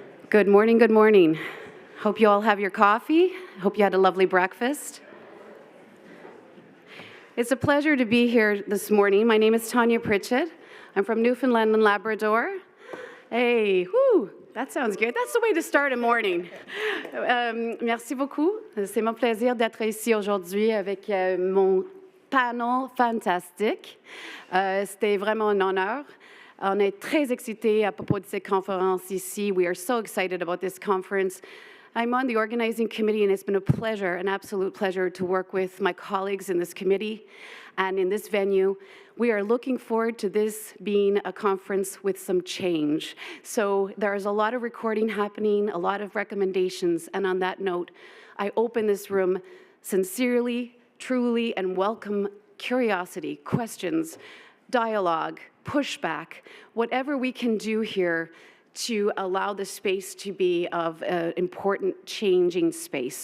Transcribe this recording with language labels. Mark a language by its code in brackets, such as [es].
[en] Good morning, good morning. Hope you all have your coffee. Hope you had a lovely breakfast. It's a pleasure to be here this morning. My name is Tonya Pritchett. I'm from Newfoundland and Labrador. Hey, whoo, that sounds good. That's the way to start a morning. [fr] Merci beaucoup. C'est mon plaisir d'être ici aujourd'hui avec mon panel fantastique. C'était vraiment un honneur. On est très excités à propos de cette conférence ici. [en] We are so excited about this conference. I'm on the organizing committee, and it's been a pleasure, an absolute pleasure, to work with my colleagues in this committee and in this venue. We are looking forward to this being a conference with some change. So there's a lot of recording happening, a lot of recommendations, and on that note, I open this room sincerely, truly, and welcome curiosity, questions, dialogue, pushback, whatever we can do here to allow the space to be of an important changing space.